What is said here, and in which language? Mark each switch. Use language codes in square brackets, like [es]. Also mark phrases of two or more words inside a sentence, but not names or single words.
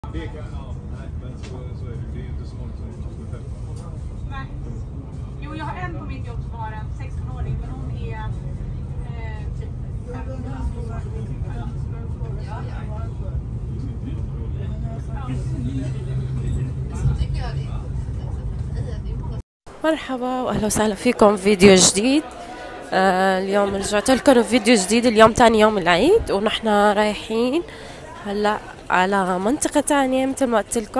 [sv] Det kan, ja, nej, men så är det. Det är ju inte så många som skulle träffa. Nej. Jo, jag har en på mitt jobb som har en 16-åring, men hon är typ 15. [ar] مرحبا واهلا وسهلا فيكم في فيديو جديد. اليوم رجعت لكم فيديو جديد. اليوم تاني يوم العيد ونحن رايحين هلا على منطقة تانية مثل ما قلت لكم.